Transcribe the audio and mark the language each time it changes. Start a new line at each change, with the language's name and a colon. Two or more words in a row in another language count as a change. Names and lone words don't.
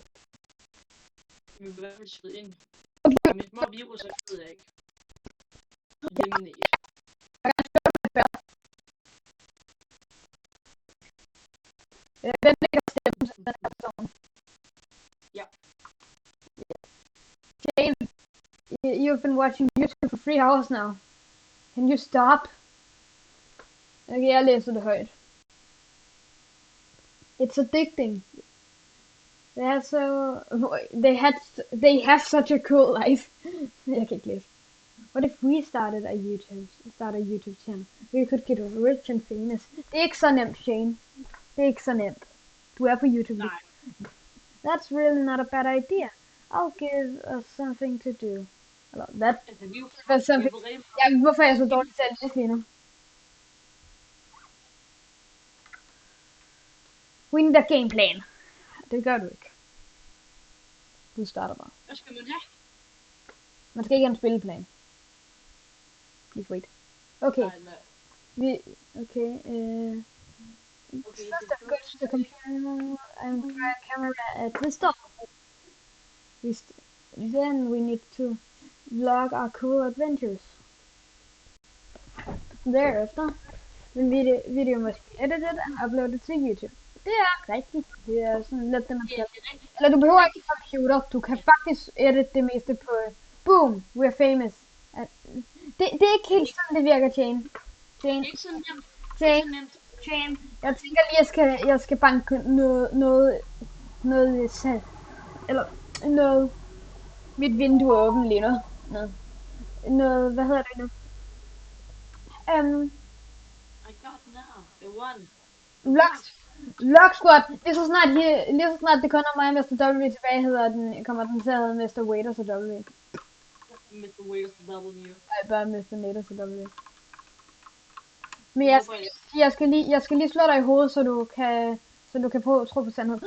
Danish: Vi blev i hvert fald smidt ind. Okay. Mit små virus, så ved jeg ikke. Eliminate. Hvem lægger stemmen til den her person? Ja.
English: Jane, you've been watching YouTube for 3 hours now. Can you stop?
Danish: Okay, jeg læser det højt.
English: It's addicting. They have such a cool life.
Danish: Jeg kan ikke læse.
English: What if we started a YouTube channel? We could get rich and famous.
Danish: Det er ikke så nemt, Shane. Det er ikke så nemt. Du er på YouTube. Nej.
English: That's really not a bad idea. I'll give us something to do.
Danish: Ja, hvorfor er jeg så dårlig til at læse lige nu?
English: We need a game plan.
Danish: Det gør du ikke. Du starter bare. Hvad skal man have? Man skal ikke have en spilleplan.
English: Please wait. Okay.
Danish: Nej. Okay.
English: First I'm going to the computer and try a camera at this door. Then we need to vlog our cool adventures. Thereafter, the video must be edited and uploaded to YouTube.
Danish: Det er rigtigt. Det er sådan lidt det, man skal. Eller du behøver ikke en computer. Du kan faktisk edit det meste på...
English: Boom! We're famous.
Danish: Det er ikke helt sådan, det virker, Jane. Jane. Jeg tænker lige, jeg skal banke noget salg. Eller noget... Mit vindue er åbent lige nu. Noget, hvad hedder det nu?
English: I got now. The one. Vlog Squad.
Danish: Lige så snart det kun er mig og Mr. W tilbage, kommer den til at hedde Mr. Waiters og W. Mr. Waiters og W. Nej, bare Mr. Naters og W. Men jeg skal lige slå dig i hovedet, så du kan tro på sandheden.